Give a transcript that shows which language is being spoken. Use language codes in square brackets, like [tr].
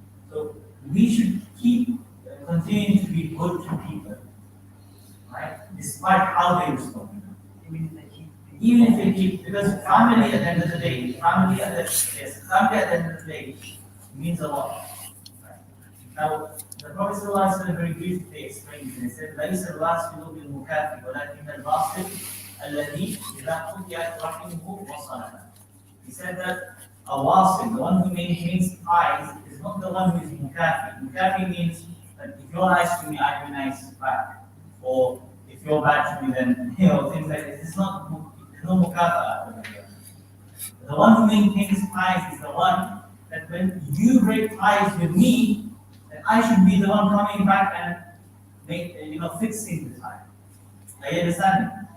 [en] So we should keep continuing to be good to people. Right? despite how they respond. Even if they keep. Even if they keep, because family at the end of the day, family at the end of the day means a lot. Right? Now, the Prophet ﷺ very briefly explained it. He said, [ar] ليس الواصل بالمكافئ ولكن الواصل الذي إذا قطعت رحمه وصلها. [en] He said that a wasil, the one who maintains ties, is not the one who is mukafi. Mukafi means that if you're nice to me, I be nice back. Or if you're bad to me, then, things like this. It's not, there's no mukafa over here. The one who maintains ties is the one that when you break ties with me, then I should be the one coming back and fixing the tie. Are you understanding?